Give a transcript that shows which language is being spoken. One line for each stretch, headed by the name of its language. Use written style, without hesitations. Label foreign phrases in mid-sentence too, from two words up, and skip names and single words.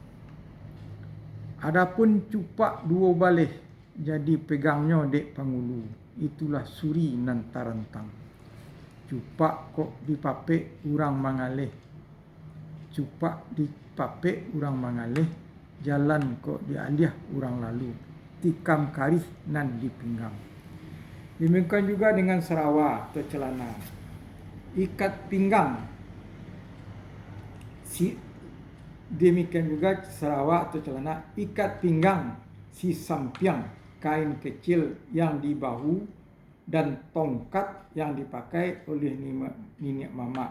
Minangkabau: Adapun cupak 2 baleh, jadi pegangnya dek pangulu. Itulah suri nan tarantang. Cupak kok dipapek urang mangaleh. Cupak dipapek urang mangaleh, jalan kok dialiah urang lalu. Tikam karih nan dipinggang.
Indonesian: Demikian juga dengan serawa atau celana. Ikat pinggang. Demikian juga serawa atau celana, ikat pinggang si sampiang, kain kecil yang di bahu dan tongkat yang dipakai oleh nenek mama.